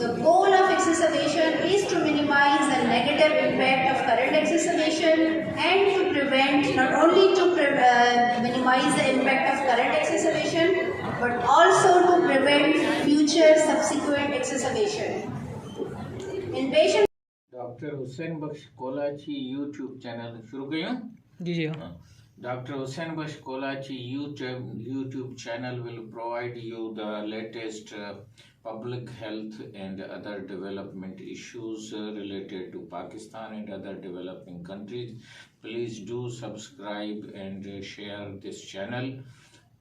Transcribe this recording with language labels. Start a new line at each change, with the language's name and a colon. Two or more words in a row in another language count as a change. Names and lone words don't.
English: The goal of exacerbation is to minimize the negative impact of current exacerbation and to prevent, not only to minimize the impact of current exacerbation, but also to prevent future subsequent exacerbation. In patient
Sindhi: डॉक्टर हुसैन बख्श कोलाची यूट्यूब चैनल शुरू कयूं जी जी
English: Dr. Hussain Bash Kolachi YouTube channel will provide you the latest public health and other development issues related to Pakistan and other developing countries. Please do subscribe and share this channel.